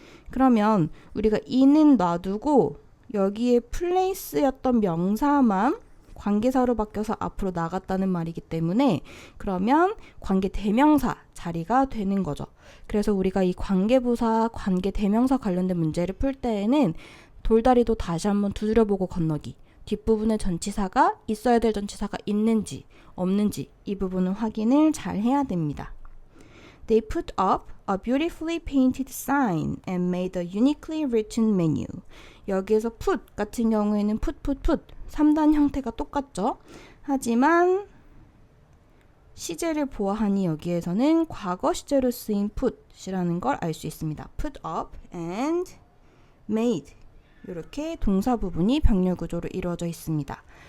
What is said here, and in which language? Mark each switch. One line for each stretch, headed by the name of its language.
Korean: 그러면 우리가 in은 놔두고 여기에 place였던 명사만 관계사로 바뀌어서 앞으로 나갔다는 말이기 때문에 그러면 관계대명사 자리가 되는 거죠. 그래서 우리가 이 관계부사, 관계대명사 관련된 문제를 풀 때에는 돌다리도 다시 한번 두드려보고 건너기. 뒷부분에 전치사가 있어야 될 전치사가 있는지 없는지 이 부분은 확인을 잘 해야 됩니다.
English: They put up a beautifully painted sign and made a uniquely written menu.
Korean: 여기에서 put 같은 경우에는 put 3단 형태가 똑같죠. 하지만 시제를 보아하니 여기에서는 과거 시제로 쓰인 put이라는 걸 알 수 있습니다.
English: put up and made
Korean: 이렇게 동사 부분이 병렬 구조로 이루어져 있습니다.